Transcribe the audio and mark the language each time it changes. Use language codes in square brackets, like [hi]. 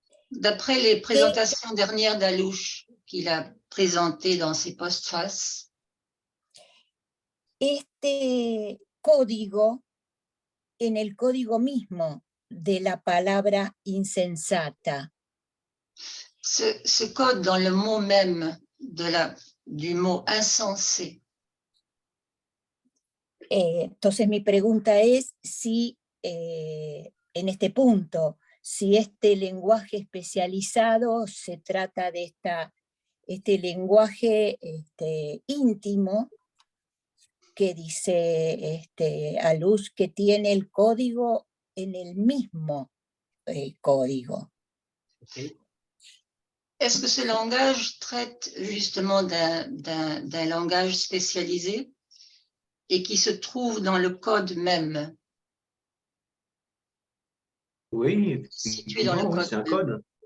[fr] D'après les présentations dernières d'Alouche qu'il a présentées dans ses postfaces, [es] este código, en el código mismo de la palabra insensata, [fr] ce code dans le mot même du mot insensé. [es] Entonces mi pregunta es si en este punto, si este lenguaje especializado se trata de este lenguaje íntimo que dice Alush que tiene el código en el mismo código. Okay. [fr] Est-ce que ce langage traite justement d'un langage spécialisé et qui se trouve dans le code même? Oui, Situé dans le oui, code. c'est un code.